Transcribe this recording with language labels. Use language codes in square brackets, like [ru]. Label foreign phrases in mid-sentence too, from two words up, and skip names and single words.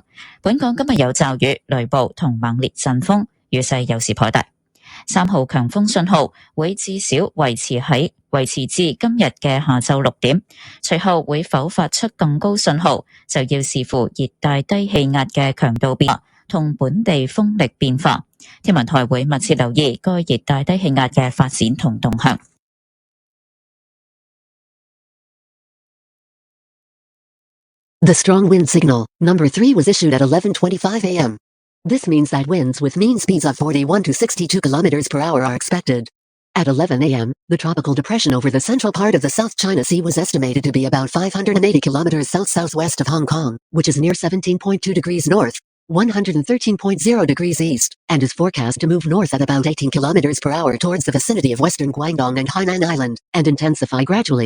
[yue] 本港今日有驟雨、雷暴同猛烈陣風，雨勢有時頗大。3號強風信號會至少維持至今日嘅下晝6點，隨後會否發出更高信號，就要視乎熱帶低氣壓嘅強度變化同本地風力變化。天文台會密切留意該熱帶低氣壓嘅發展同動向。 [en] The strong wind signal, number 3 was issued at 11:25 a.m. This means that winds with mean speeds of 41 to 62 kilometers per hour are expected. At 11 a.m., the tropical depression over the central part of the South China Sea was estimated to be about 580 kilometers south-southwest of Hong Kong, which is near 17.2 degrees north, 113.0 degrees east, and is forecast to move north at about 18 kilometers per hour towards the vicinity of western Guangdong and Hainan Island, and intensify gradually.